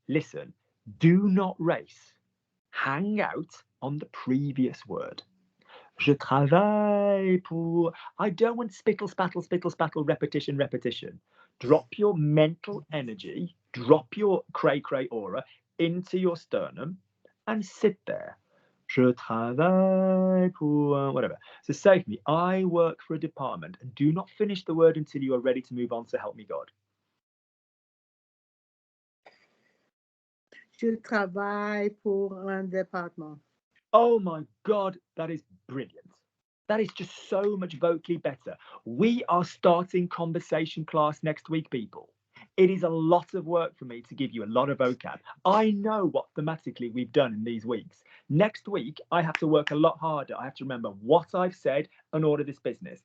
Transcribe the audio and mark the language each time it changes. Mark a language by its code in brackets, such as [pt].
[en] Listen, do not race. Hang out on the previous word. [fr] Je travaille pour. [en] I don't want spittle, spattle, repetition. Drop your mental energy, drop your cray aura into your sternum and sit there. [fr] Je travaille pour whatever. [en] So say for me, I work for a department, and do not finish the word until you are ready to move on, so help me God. [fr] Je travaille pour un département. [en] Oh my God, that is brilliant. That is just so much vocally better. We are starting conversation class next week, people. It is a lot of work for me to give you a lot of vocab. I know what thematically we've done in these weeks. Next week, I have to work a lot harder. I have to remember what I've said and order this business.